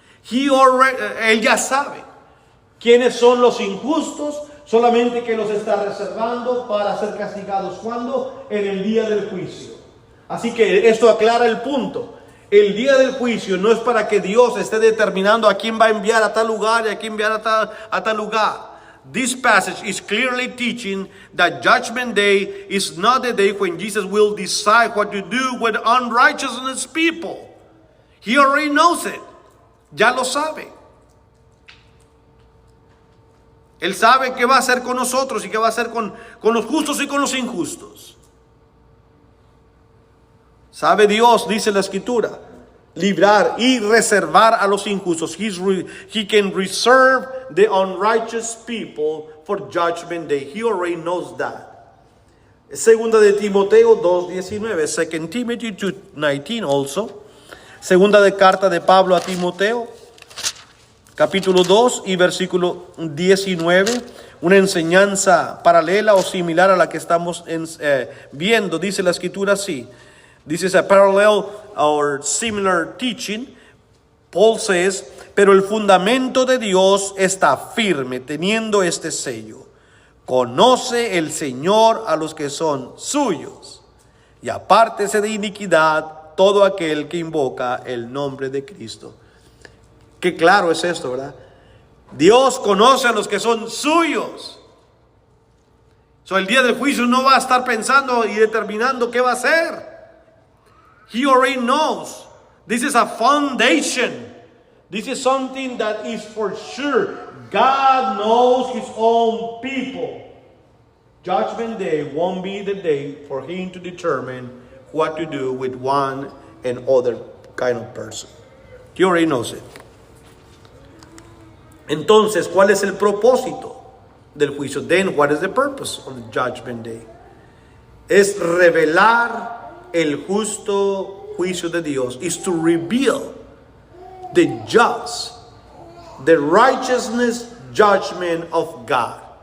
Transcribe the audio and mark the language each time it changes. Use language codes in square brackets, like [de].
[es] Él ya sabe quiénes son los injustos, solamente que los está reservando para ser castigados. ¿Cuándo? En el día del juicio. Así que esto aclara el punto. El día del juicio no es para que Dios esté determinando a quién va a enviar a tal lugar y a quién enviar a tal lugar. [en] This passage is clearly teaching that Judgment Day is not the day when Jesus will decide what to do with unrighteousness people. He already knows it. [es] Ya lo sabe. Él sabe qué va a hacer con nosotros y qué va a hacer con los justos y con los injustos. Sabe Dios, dice la Escritura, librar y reservar a los injustos. [en] He can reserve the unrighteous people for Judgment Day. He already knows that. [es] Segunda de Timoteo 2:19, [en] 2 Timothy 2:19 also. [es] Segunda de carta de Pablo a Timoteo, capítulo 2 y versículo 19, una enseñanza paralela o similar a la que estamos viendo. Dice la Escritura así. [en] This is a parallel or similar teaching. Paul says, [es] pero el fundamento de Dios está firme, teniendo este sello. Conoce el Señor a los que son suyos, y apártese de iniquidad todo aquel que invoca el nombre de Cristo. Qué claro es esto, ¿verdad? Dios conoce a los que son suyos. El día del juicio no va a estar pensando y determinando qué va a hacer. [en] He already knows. This is a foundation. This is something that is for sure. God knows His own people. Judgment Day won't be the day for Him to determine what to do with one and other kind of person. He already knows it. [es] Entonces, ¿cuál es el propósito del juicio? [en] Then, what is the purpose of the Judgment Day? [es] Es revelar el justo juicio de Dios. [en] Is to reveal the just, the righteousness judgment of God.